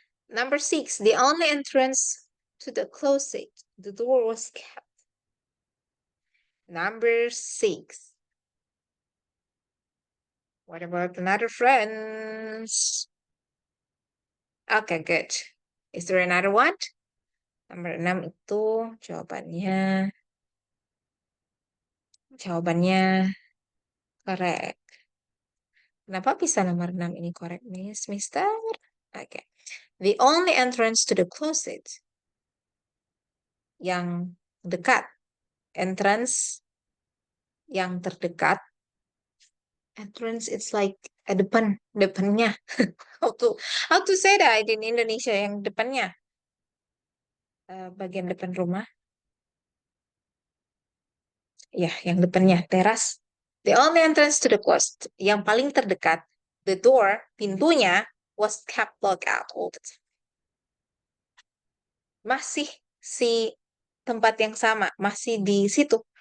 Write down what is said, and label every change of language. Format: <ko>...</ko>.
<en>Number 6, the only entrance to the closet, the door was kept. Number 6. What about another friends? Okay, good. Is there another one?</en> <id>Nomor 6 itu jawabannya correct. Kenapa bisa nomor 6 ini correct, Mister?</id> <en>Okay. The only entrance to the closet. Yang</en> <id>dekat. Entrance yang terdekat.</id> <en>Entrance it's like depannya. How to say that in Indonesia</en> <id>yang depannya, bagian depan rumah. Ya, yang depannya teras.</id> <en>The only entrance to the coast,</en> <id>yang paling terdekat,</id> <en>the door, pintunya was kept locked out all the time.</en> <id>Masih si tempat yang sama, masih di situ.</id>